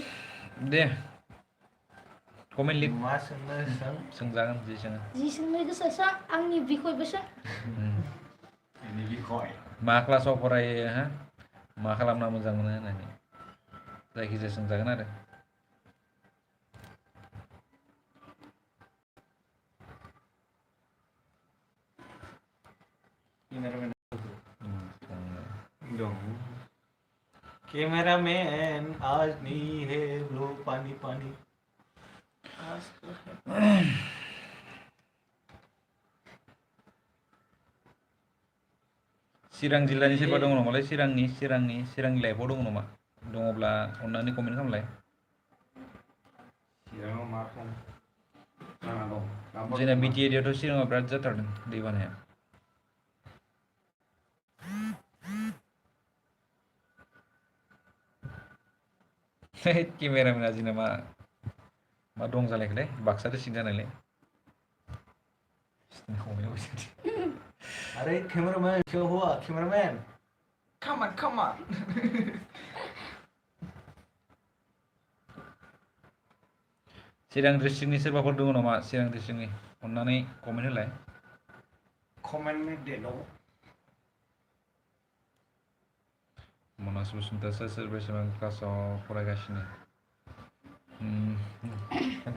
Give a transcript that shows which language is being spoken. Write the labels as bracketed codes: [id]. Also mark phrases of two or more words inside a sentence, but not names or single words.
[brx] दे कमेन्ट लिर मा सोंनो सोंजागोन जि सोङो जि सोंनो गोसो सों आंनि बिखयबो सों मा क्लासाव फरायो हा मा खालामना मोजां मोनो होननानै जायखिजाया सोंजागोन आरो [hi] कैमरामैन आज नहीं है ब्लू पानी पानी [brx] चिरां जिल्लानि सोरबा दङ नामालाय चिरांनि लाइफआव दङ नामा दङब्ला अननानै कमेन्ट खालामलाय जोंना बिटि एरियायावथ' चिराङाव बिराद जाथारदों दै बानाया केमेरामेना जोंना मा दं जालायखोलै बाक्सा डिस्ट्रिक्ट जानायलाय [hi] अरे कैमरामैन क्यों हुआ कैमरामैन [en] come on [brx] चिरां डिस्ट्रिक्टनि सोरबाफोर दङ नामा चिरां डिस्ट्रिक्टनि अननानै कमेन्ट होलाय [hi] कमेन्ट में दे दो [brx] मनास बसुमतारी सोर बेसेबां क्लासाव फरायगासिनो खोन्था